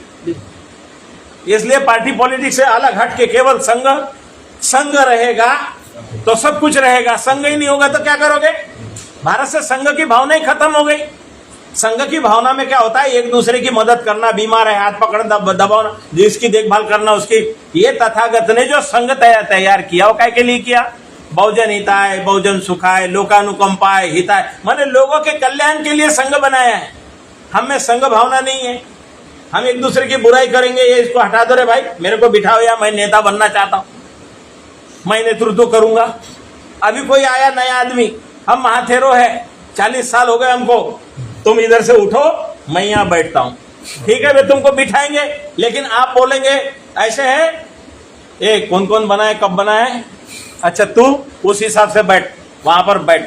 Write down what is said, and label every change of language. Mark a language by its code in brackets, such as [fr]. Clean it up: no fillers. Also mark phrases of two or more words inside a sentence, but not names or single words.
[hi] इसलिए पार्टी पॉलिटिक्स से अलग हट के केवल संघ रहेगा तो सब कुछ रहेगा, संघ ही नहीं होगा तो क्या करोगे? भारत से संघ की भावना ही खत्म हो गई। संघ की भावना में क्या होता है? एक दूसरे की मदद करना, बीमार है हाथ पकड़ना, दबाना, जिसकी देखभाल करना उसकी। ये तथागत ने जो संघ तैयार किया वो काय के लिए किया? [pi] बहुजन हिताय, बहुजन सुखाय, लोकानुकंपाय, हिताय, [hi] माने लोगों के कल्याण के लिए संघ बनाया है। हम में संघ भावना नहीं है। हम एक दूसरे की बुराई करेंगे, ये इसको हटा दो रे भाई, मेरे को बिठाओ, या मैं नेता बनना चाहता हूं, मैं नेतृत्व करूंगा। अभी कोई आया नया आदमी, हम महाथेरो है, 40 साल हो गए हमको, तुम इधर से उठो, मैं यहां बैठता हूं, ठीक है, वे तुमको बिठाएंगे, लेकिन आप बोलेंगे ऐसे है, ये कौन कौन बनाए, कब बनाए, अच्छा तू उस हिसाब से बैठ, वहां पर बैठ।